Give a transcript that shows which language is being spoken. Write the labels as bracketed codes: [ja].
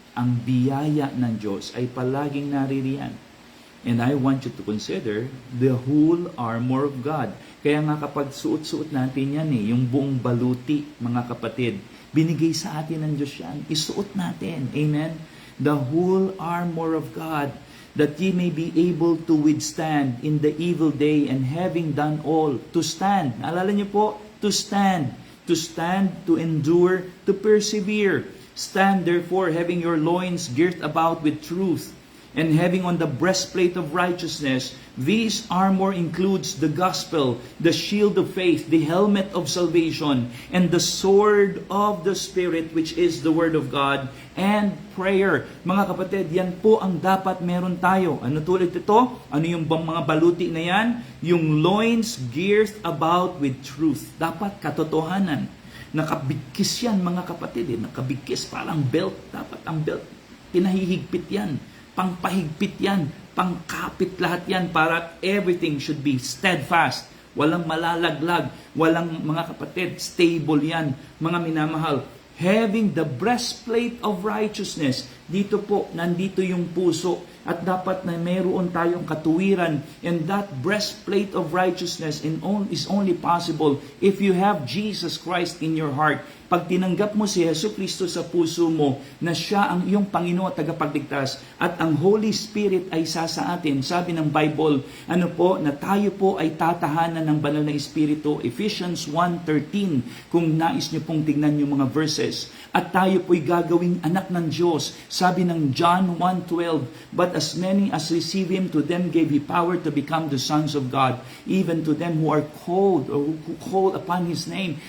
[tl] Ang biyaya ng Diyos ay palaging naririyan. [en] And I want you to consider the whole armor of God. [tl] Kaya nga kapag suot-suot natin yan yung buong baluti, mga kapatid, binigay sa atin ng Diyos yan. Isuot natin. Amen? [en] The whole armor of God, that ye may be able to withstand in the evil day, and having done all, to stand. [tl] Alala niyo po, [en] to stand, to endure, to persevere. Stand therefore, having your loins girt about with truth, and having on the breastplate of righteousness. This armor includes the gospel, the shield of faith, the helmet of salvation, and the sword of the Spirit, which is the word of God, and prayer. [tl] Mga kapatid, yan po ang dapat meron tayo. Ano tulad ito? Ano yung mga baluti na yan? [en] Yung loins girt about with truth. [tl] Dapat katotohanan. Nakabigkis yan, mga kapatid. Nakabigkis, parang belt. Dapat ang belt, pinahihigpit yan. Pangpahigpit yan. Pangkapit lahat yan para [en] everything should be steadfast. [tl] Walang malalaglag. Walang, mga kapatid, stable yan. Mga minamahal. [en] Having the breastplate of righteousness. [tl] Dito po, nandito yung puso. At dapat na mayroon tayong katuwiran. [en] And that breastplate of righteousness is only possible if you have Jesus Christ in your heart. [tl] Pag tinanggap mo si Yesu Cristo sa puso mo, na siya ang iyong Panginoon at tagapagligtas, at ang Holy Spirit ay isa sa atin, sabi ng Bible, na tayo po ay tatahanan ng banal na Espiritu, Ephesians 1:13, kung nais niyo pong tignan yung mga verses, at tayo po'y gagawing anak ng Diyos, sabi ng John 1:12, [en] but as many as receive Him, to them gave He power to become the sons of God, even to them who are called, or who call upon His name.